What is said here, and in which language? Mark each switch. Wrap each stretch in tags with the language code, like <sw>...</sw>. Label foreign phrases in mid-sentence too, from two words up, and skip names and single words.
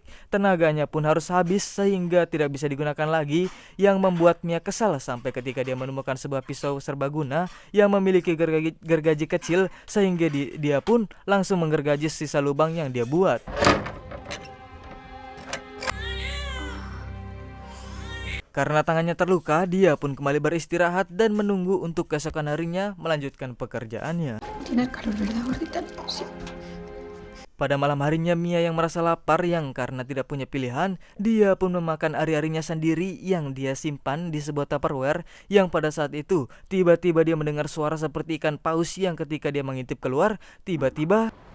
<id>Tenaganya pun harus habis sehingga tidak bisa digunakan lagi, yang membuat Mia kesal sampai ketika dia menemukan sebuah pisau serbaguna yang memiliki gergaji kecil, sehingga dia pun langsung menggergaji sisa lubang yang dia buat. Karena tangannya terluka, dia pun kembali beristirahat dan menunggu untuk keesokan harinya melanjutkan pekerjaannya.</id> <es>¿Tienes calor, verdad, gordita? Sí.</es> <id>Pada malam harinya, Mia yang merasa lapar yang karena tidak punya pilihan, dia pun memakan ari-arinya sendiri yang dia simpan di sebuah Tupperware, yang pada saat itu tiba-tiba dia mendengar suara seperti ikan paus yang ketika dia mengintip keluar, tiba-tiba...</id>